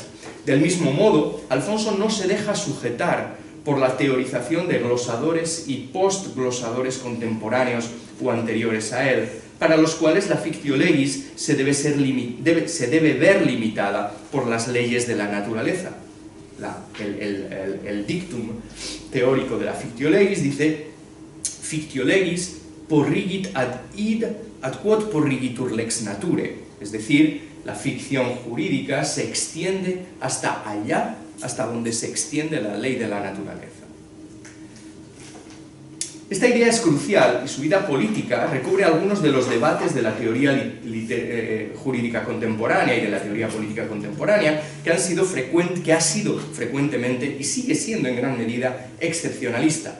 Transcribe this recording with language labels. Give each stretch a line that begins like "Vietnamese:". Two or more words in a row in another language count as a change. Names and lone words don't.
Spanish: Del mismo modo, Alfonso no se deja sujetar por la teorización de glosadores y postglosadores contemporáneos o anteriores a él, para los cuales la
Latin: fictio legis
Spanish: se debe ver limitada por las leyes de la naturaleza. El dictum teórico de la fictio legis dice:
Latin: fictio legis porrigit ad id ad quod porrigitur lex nature,
Spanish: es decir, la ficción jurídica se extiende hasta allá, hasta donde se extiende la ley de la naturaleza. Esta idea es crucial y su vida política recubre algunos de los debates de la teoría jurídica contemporánea y de la teoría política contemporánea que ha sido frecuentemente y sigue siendo en gran medida excepcionalista.